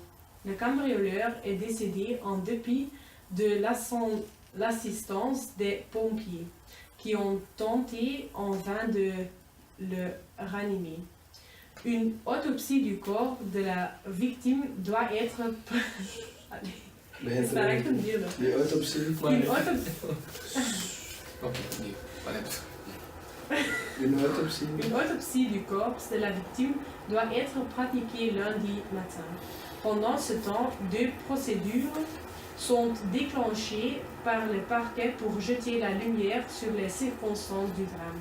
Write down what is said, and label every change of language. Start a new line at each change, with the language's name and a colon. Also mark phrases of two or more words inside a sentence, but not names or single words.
French: Le cambrioleur est décédé en dépit de l'assistance des pompiers, qui ont tenté en vain de le ranimer. Une autopsie du corps de la victime doit être...
Dutch: Begint Is dat echt een deel? Die autopsie.
French: Une autopsie. Une autopsie du corps de la victime doit être pratiquée lundi matin. Pendant ce temps, 2 procédures sont déclenchées par le parquet pour jeter la lumière sur les circonstances du drame.